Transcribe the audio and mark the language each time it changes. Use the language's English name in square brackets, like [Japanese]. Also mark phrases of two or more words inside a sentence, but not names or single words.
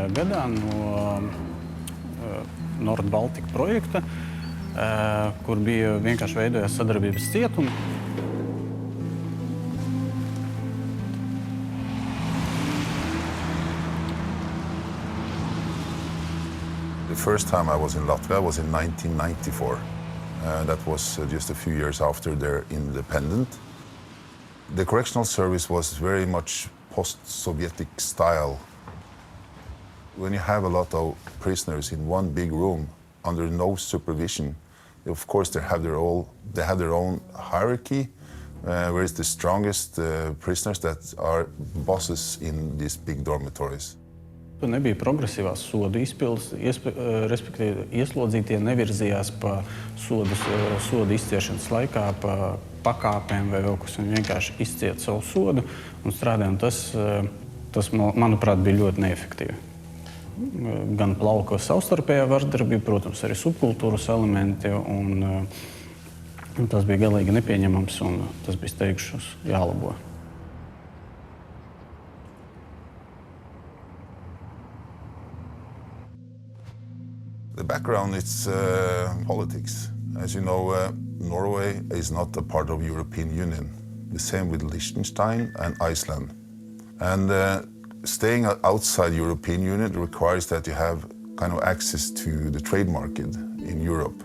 [Latvian] gadā no Nord-Baltika projekta, kur bija vienkārši veidojās sadarbības cietumi. [English] The first time I was in Latvia was in 1994. That was just a few years after their independence. The correctional service was very much post-Sovietic style. When you have a lot of prisoners in one big room under no supervision, of course they have their own hierarchy, where it's the strongest prisoners that are bosses in these big dormitories. [Latvian] Nebija progresīvās sodu izpildes, respektīvi ieslodzītie nevirzījās pa sodu izciešanas laikā pa pakāpēm vai vēl kas, viņi vienkārši izcieta savu sodu un strādāja, un tas, manuprāt, bija ļoti neefektīvi. Gan plauka savstarpējā vardarbība, protams, arī subkultūras elementi, un tas bija galīgi nepieņemams, un tas bija steigšus jālabo. [English] The background is politics. As you know, Norway is not a part of the European Union. The same with Liechtenstein and Iceland. And staying outside the European Union requires that you have kind of access to the trade market in Europe.